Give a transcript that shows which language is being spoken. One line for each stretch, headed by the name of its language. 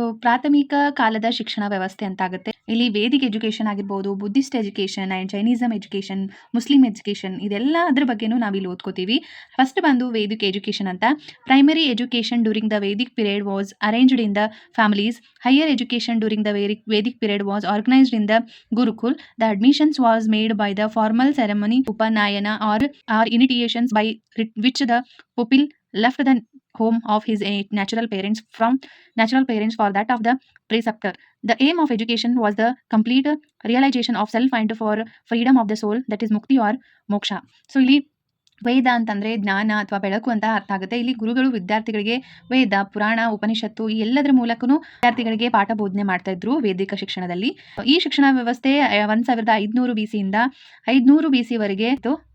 Kannada: ಪ್ರಾಥಮಿಕ ಕಾಲದ ಶಿಕ್ಷಣ ವ್ಯವಸ್ಥೆ ಅಂತ ಆಗುತ್ತೆ. ಇಲ್ಲಿ ವೇದಿಕ್ ಎಜುಕೇಷನ್ ಆಗಿರ್ಬೋದು, Buddhist education and Jainism education, Muslim education, ಇದೆಲ್ಲ ಅದ್ರ ಬಗ್ಗೆನೂ ನಾವಿಲ್ಲಿ ಓದ್ಕೋತೀವಿ. ಫಸ್ಟ್ ಬಂದು ವೇದಿಕ್ ಎಜುಕೇಷನ್ ಅಂತ.
English: Primary education during the Vedic period was arranged in the families. Higher education during the Vedic period was organized in the Gurukul. The admissions was made by the formal ceremony Upanayana or initiations by which the pupil left the home of his natural parents for that of the preceptor. The aim of education was the complete realization of self and for freedom of the soul, that is mukti or moksha.
Kannada: So ಇಲ್ಲಿ ವೇದ ಅಂತಂದ್ರೆ ಜ್ಞಾನ ಅಥವಾ ಬೆಳಕು ಅಂತ ಅರ್ಥ ಆಗುತ್ತೆ. ಇಲ್ಲಿ ಗುರುಗಳು ವಿದ್ಯಾರ್ಥಿಗಳಿಗೆ ವೇದ, ಪುರಾಣ, ಉಪನಿಷತ್ತು ಈ ಎಲ್ಲದರ ಮೂಲಕನೂ ವಿದ್ಯಾರ್ಥಿಗಳಿಗೆ ಪಾಠ ಬೋಧನೆ ಮಾಡ್ತಾ ಇದ್ರು ವೇದಿಕ ಶಿಕ್ಷಣದಲ್ಲಿ. ಈ ಶಿಕ್ಷಣ ವ್ಯವಸ್ಥೆ 1500 BC ಇಂದ 500 BC ವರೆಗೆ ಇತ್ತು.